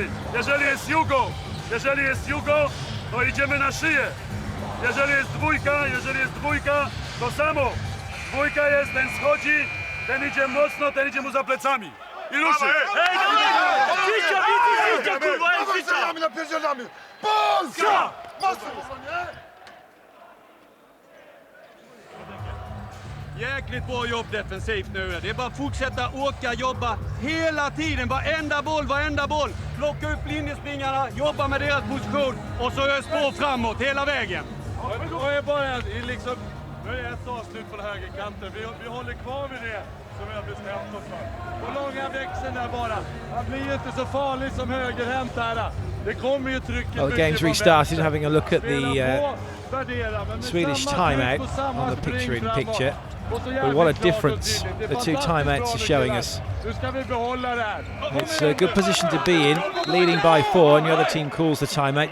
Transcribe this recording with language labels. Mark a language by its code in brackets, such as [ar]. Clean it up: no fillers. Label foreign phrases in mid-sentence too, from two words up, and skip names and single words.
[pl] Jeżeli jest Jugo, to idziemy na szyję. Jeżeli jest dwójka, to samo. Dwójka jest, ten schodzi, ten idzie mocno, ten idzie mu za plecami. I ruszy! Hej, Cicia, kurwa, ej, Cicia! Napierdzielamy! Polska! [sv] Jäkligt bra jobb defensivt nu. Det är bara att fortsätta åka, jobba hela tiden. Varenda boll. Plocka upp linjespringarna, jobba med deras position och så ös på framåt hela vägen. Och är bara liksom, nu är ett avslut på högerkanten. Vi håller kvar vid det som vi har bestämt oss för. Och långa växeln där bara. Han blir inte så farlig som högerhänt där. Det kommer ju trycket. [en] Well, the game's restarted. Having a look at the Swedish timeout on the picture. But what a difference the two timeouts are showing us. It's a good position to be in, leading by 4, and the other team calls the timeout.